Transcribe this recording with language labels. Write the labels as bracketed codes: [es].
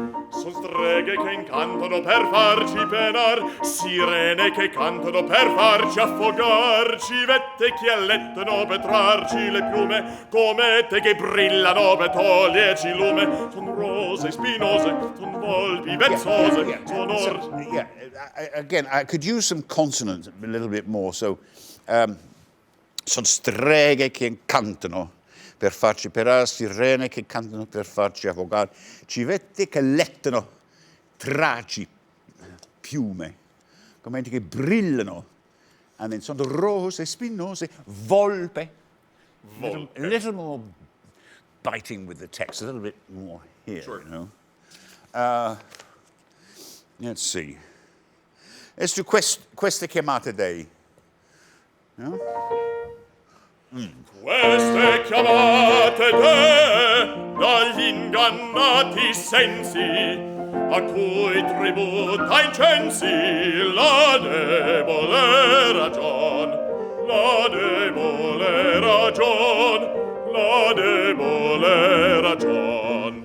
[it] Son streghe che incantano per farci penar, sirene che cantano per farci affogar, civette che allettano per trarci le piume, comete che brillano per toglierci lume, son rose spinose, son volpi vezzose, son [en] Again, I could use some consonants a little bit more. [it] So, son streghe che incantano per farci perare, sirene che cantano per farci affogare, civette che lettano, traci, piume, commenti che brillano, [en] and then [it] sono rose spinose, volpe. [en] A little more biting with the text, a little bit more here, Sure. you know. Let's see. Let's do [it] queste chiamate dei. [en] No? [it] Queste chiamate dagli ingannati sensi, a cui tributa incensi la debole ragion, la debole ragion, la debole ragion.